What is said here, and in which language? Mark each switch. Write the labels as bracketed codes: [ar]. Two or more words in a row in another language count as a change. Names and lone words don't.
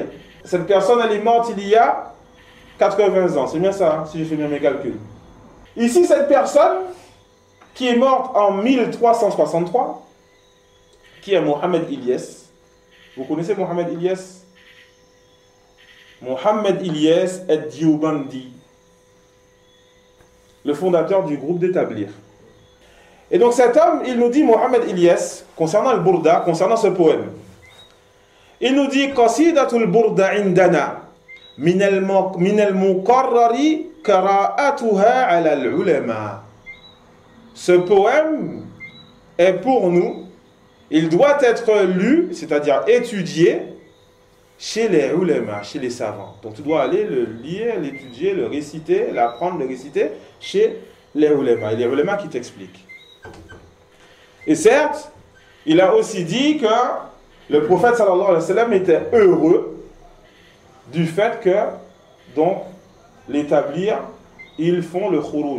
[fr] Cette personne, elle est morte il y a 80 ans, c'est bien ça, hein, si je fais bien mes calculs. Ici, cette personne qui est morte en 1363, qui est Mohamed Ilyes, Vous connaissez Mohamed Ilyas? Mohamed Ilyas ad-Dioubandi, le fondateur du groupe d'Établir. Et donc cet homme, il nous dit, Mohamed Ilyas, concernant le Burda, concernant ce poème, il nous dit [ar] قصيدة البردة عندنا من المقرر قراءتها على العلماء. [fr] Ce poème est pour nous, il doit être lu, c'est-à-dire étudié chez les ulama, chez les savants. Donc tu dois aller le lire, l'étudier, le réciter, l'apprendre, le réciter chez les ulama. Et les ulama qui t'expliquent. Et certes, il a aussi dit que le prophète [ar] صلى الله عليه وسلم [fr] était heureux du fait que, donc, l'établir, ils font le khuruj.